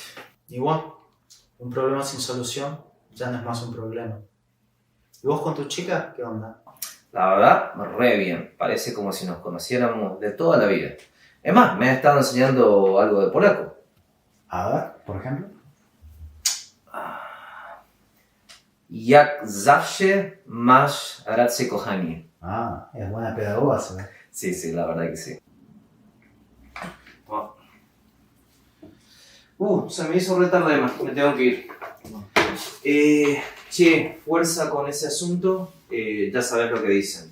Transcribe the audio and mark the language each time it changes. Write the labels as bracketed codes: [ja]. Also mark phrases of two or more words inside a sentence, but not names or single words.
[es] Igual, un problema sin solución ya no es más un problema. ¿Y vos con tu chica, qué onda? La verdad, re bien. Parece como si nos conociéramos de toda la vida. Es más, me ha estado enseñando algo de polaco. A ver, por ejemplo. [pl] Jak zawsze masz rację, kochanie. [es] Ah, es buena pedagoga, se ve. Sí, la verdad que sí. Se me hizo re tarde más, me tengo que ir. Che, fuerza con ese asunto, ya sabes lo que dicen.